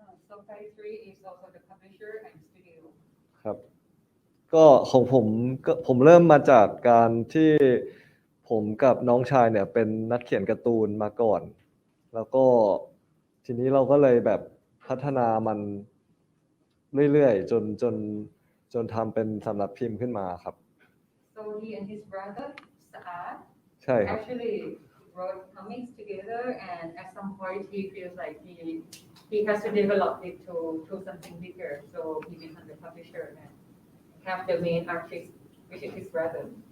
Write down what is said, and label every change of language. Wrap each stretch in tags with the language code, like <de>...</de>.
<en>So Phase 3 is also the publisher and studio.</en> <th>ครับ ก็ของผมเริ่มมาจากการที่ผมกับน้องชายเนี่ยเป็นนักเขียนการ์ตูนมาก่อน แล้วก็ทีนี้เราก็เลยแบบพัฒนามันเรื่อยๆจนทำเป็นสำนักพิมพ์ขึ้นมาครับ</th> <en>So he and his brother Saad</en> <th>ใช่ครับ</th> <en>actually wrote comics together, and at some point he feels like he has to develop it to something bigger. So he becomes the publisher and have the main artist, which is his brother.</en>